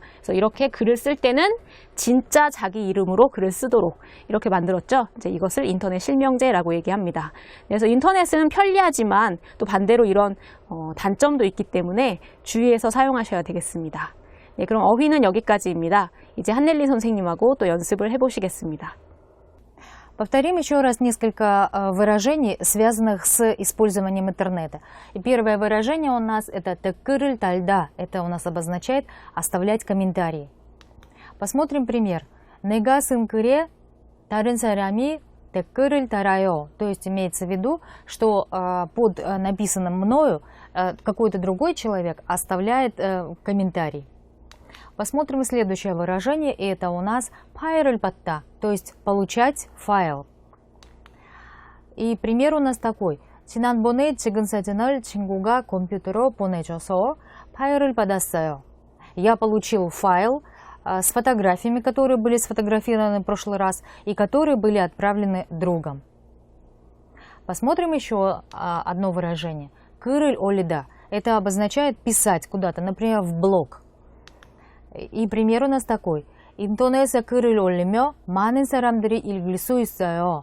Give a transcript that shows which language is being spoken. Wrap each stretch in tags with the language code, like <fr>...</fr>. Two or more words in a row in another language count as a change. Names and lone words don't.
<ko>그래서 이렇게 글을 쓸 때는 진짜 자기 이름으로 글을 쓰도록 이렇게 만들었죠. 이제 이것을 인터넷 실명제라고 얘기합니다. 그래서 인터넷은 편리하지만 또 반대로 이런 단점도 있기 때문에 주의해서 사용하셔야 되겠습니다. 네, 그럼 어휘는 여기까지입니다. 이제 한넬리 선생님하고 또 연습을 해보시겠습니다.</ko> <ru>Повторим еще раз несколько выражений, связанных с использованием интернета. И первое выражение у нас это</ru> <ko>«댓글을 달다».</ko> <ru>Это у нас обозначает оставлять комментарии. Посмотрим пример.</ru> <ko>«내가 쓴 글에 다른 사람이 댓글을 달아요».</ko> <ru>То есть имеется в виду, что под написанным мною какой-то другой человек оставляет комментарий. Посмотрим следующее выражение, и это у нас</ru> <ko>«파일을 받다»,</ko> <ru>то есть «получать файл». И пример у нас такой.</ru> <ko>«지난번에 찍은 사진을 친구가 컴퓨터로 보내줘서 파일을 받았어요».</ko> <ru>Я получил файл с фотографиями, которые были сфотографированы в прошлый раз и которые были отправлены другом. Посмотрим еще одно выражение.</ru> <ko>«글을 올리다».</ko> <ru>Это обозначает писать куда-то, например, в блог. И пример у нас такой.</ru> <ko>인터넷에 글을 올리며 많은 사람들이 읽을 수 있어요.</ko>